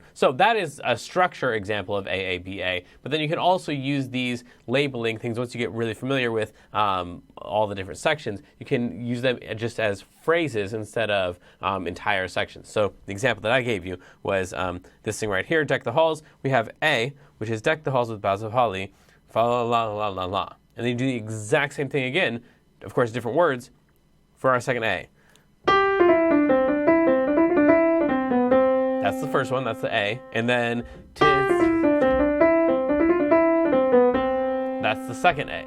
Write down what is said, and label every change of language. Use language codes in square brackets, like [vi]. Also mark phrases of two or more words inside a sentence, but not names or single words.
[en] So that is a structure example of AABA, but then you can also use these labeling things once you get really familiar with all the different sections. You can use them just as phrases instead of entire sections. So the example that I gave you was this thing right here, Deck the Halls. We have A, which is Deck the Halls with boughs of holly, fa la la la la la. And then you do the exact same thing again, of course different words, for our second A. That's the first one, that's the A. And then that's the second A.